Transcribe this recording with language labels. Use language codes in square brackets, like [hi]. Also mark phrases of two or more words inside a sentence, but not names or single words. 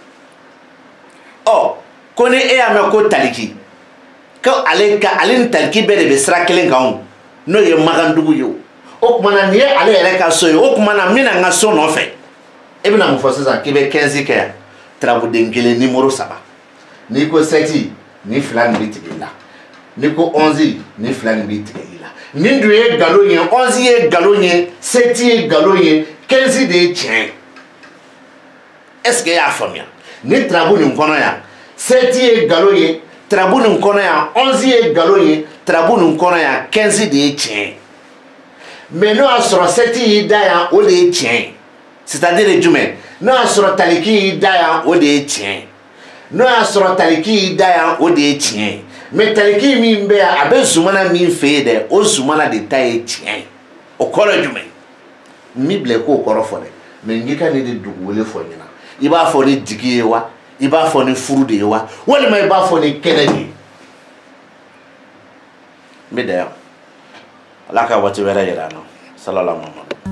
[bm] ko ni e y'a mɛn ko taliki ko ale ni taliki bɛɛ de bɛ sira kelen kan n'o ye Makandugu ye o tuma na nin ye ale yɛrɛ ka so ye o tuma na n bɛna n ka so nɔfɛ e bɛna mun fɔ sisan k'i bɛ 15 kɛ yan tarabuden kelen numéro 3 n'i ko 7 ni 2 nin bɛ tigɛ i la n'i ko 11 ni 2 nin bɛ tigɛ i la nin dun ye nkalon ye 11 ye nkalon ye 7 ye nkalon ye 15 de ye tiɲɛ ye [fr] est ce que [bm] e y'a faamuya ni tarabu nin kɔnɔ yan 7 ye nkalon ye tarabu nin kɔnɔ yan 11 ye nkalon ye tarabu nin kɔnɔ yan 15 de ye tiɲɛ ye mais n'o y'a sɔrɔ 7 y'i da yan o de ye tiɲɛ ye [fr] c'est à [bm] dire jumɛn n'o y'a sɔrɔ taliki y'i da yan o de ye tiɲɛ ye n'o y'a sɔrɔ taliki y'i da yan o de ye tiɲɛ ye mais taliki min bɛ yan a bɛ Zumana min fɛ yen dɛ o Zumana de ta ye tiɲɛ ye o kɔrɔ ye jumɛn n b'i bila i k'o kɔrɔ fɔ dɛ mais n k'i ka nin de dugu wele fɔ ɲɛna i b'a fɔ ni jigi ye wa i b'a fɔ ni furu de ye wa walima i b'a fɔ ni kɛnɛ de ye n bɛ da yan Ala ka waati wɛrɛ yira an na salala Muhamadu